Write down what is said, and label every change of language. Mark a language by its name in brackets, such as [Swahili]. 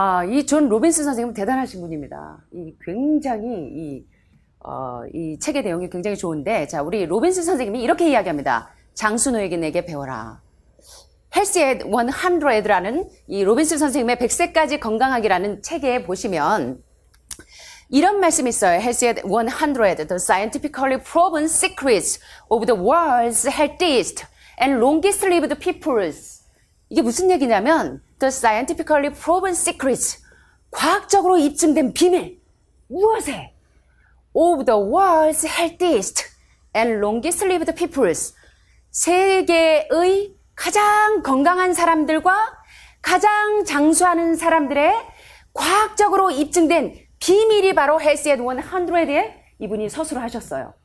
[Korean] 이 존 로빈스 선생님은 대단하신 분입니다. 굉장히 이 책의 내용이 굉장히 좋은데, 자, 우리 로빈스 선생님이 이렇게 이야기합니다. 장수노에게 배워라. Healthy at 100라는 이 로빈스 선생님의 100세까지 건강하기라는 책에 보시면 이런 말씀이 있어요. [English] Healthy at 100, the scientifically proven secrets of the world's healthiest and longest lived peoples. [Korean] 이게 무슨 얘기냐면 [English] The scientifically proven secrets, [Korean] 과학적으로 입증된 비밀, 무엇에? [English] Of the world's healthiest and longest lived peoples, [Korean] 세계의 가장 건강한 사람들과 가장 장수하는 사람들의 과학적으로 입증된 비밀이 바로 Healthy at 100에 이분이 서술을 하셨어요.